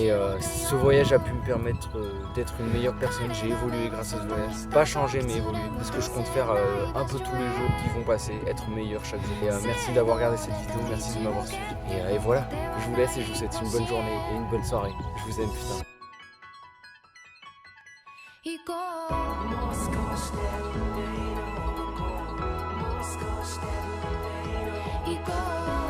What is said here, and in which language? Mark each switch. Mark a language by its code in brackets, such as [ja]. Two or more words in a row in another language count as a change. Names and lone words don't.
[fr] Et ce voyage a pu me permettre d'être une meilleure personne. J'ai évolué grâce à ce voyage. Pas changé mais évolué. Parce que je compte faire un peu tous les jours qui vont passer, être meilleur chaque jour. Et merci d'avoir regardé cette vidéo, merci de m'avoir suivi. Et voilà, je vous laisse et je vous souhaite une bonne journée et une bonne soirée. Je vous aime putain. [ja] 行こうもう少しでいいのもう少しでいいの行こう